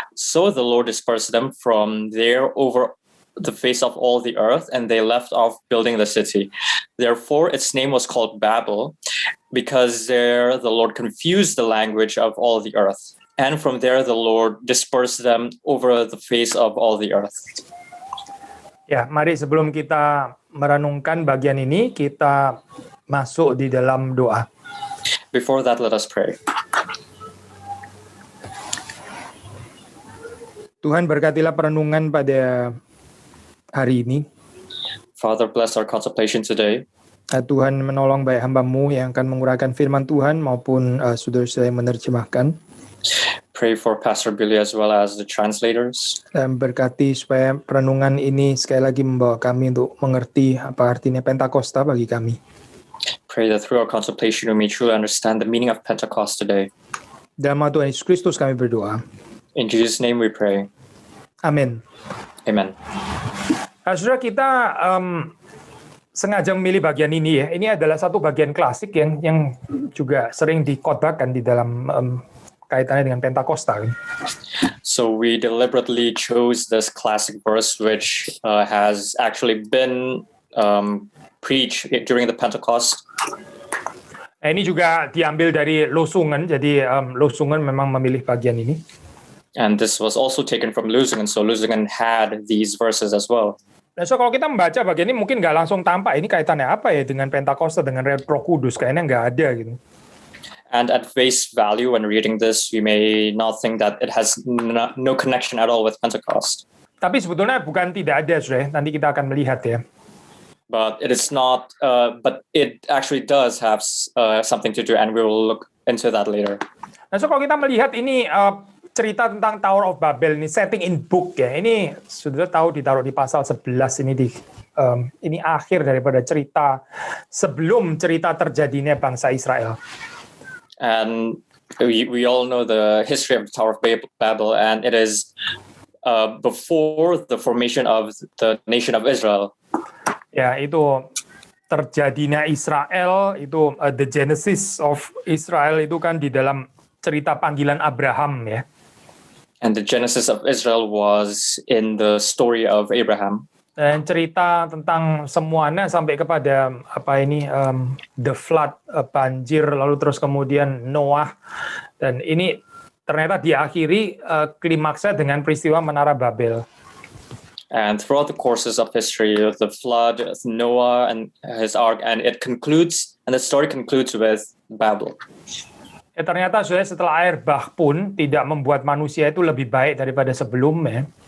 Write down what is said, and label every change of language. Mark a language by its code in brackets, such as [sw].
[en] So the Lord dispersed them from there over the face of all the earth, and they left off building the city. Therefore its name was called Babel, because there the Lord confused the language of all the earth. And from there the Lord dispersed them over the face of all the earth. [id] Ya, mari sebelum kita merenungkan bagian ini, kita masuk di dalam doa. [en] Before that, let us pray. [id] Tuhan, berkatilah perenungan pada hari ini. [en] Father, bless our contemplation today. [id] Tuhan menolong baik hamba-Mu yang akan menguraikan firman Tuhan maupun saudara-saudara yang menerjemahkan. [en] Pray for Pastor Billy as well as the translators. [id] Dan berkati supaya perenungan ini sekali lagi membawa kami untuk mengerti apa artinya Pentakosta bagi kami. [en] Pray that through our contemplation we may truly understand the meaning of Pentecost today. [id] Dalam nama Tuhan Yesus Kristus kami berdoa. [en] In Jesus' name we pray. [id] Amin. [en] Amen. [id] Saudara, kita sengaja memilih bagian ini ya. Ini adalah satu bagian klasik yang juga sering dikhotbahkan di dalam kaitannya dengan Pentakosta. [en] So we deliberately chose this classic verse which has actually been preached during the Pentecost. [id] Ini juga diambil dari Losungen, jadi Losungen memang memilih bagian ini. [en] And this was also taken from Losungen, so Losungen had these verses as well. [id] Nah, so kalau kita membaca bagian ini mungkin nggak langsung tampak ini kaitannya apa ya dengan Pentakosta, dengan Roh Kudus, kayaknya nggak ada gitu. [en] And at face value, when reading this, we may not think that it has no connection at all with Pentecost. [id] Tapi sebetulnya bukan tidak ada, saudara. Nanti kita akan melihat ya. [en] But it is not. But it actually does have something to do, and we will look into that later. [id] Nah, so kalau kita melihat ini cerita tentang Tower of Babel ini [en] setting in book [id] ya. Ini sudah tahu ditaruh di pasal 11 ini ini akhir daripada cerita sebelum cerita terjadinya bangsa Israel. [en] And we all know the history of the Tower of Babel, and it is before the formation of the nation of Israel. [id] Ya, itu terjadinya Israel, itu the Genesis of Israel itu kan di dalam cerita panggilan Abraham ya. [en] And the Genesis of Israel was in the story of Abraham. [id] Dan cerita tentang semuanya sampai kepada the flood, banjir, lalu terus kemudian Noah, dan ini ternyata diakhiri klimaksnya dengan peristiwa Menara Babel. [en] And throughout the courses of history, the flood, Noah and his ark, and it concludes, and the story concludes with Babel. [id] Ternyata setelah air bah pun tidak membuat manusia itu lebih baik daripada sebelumnya.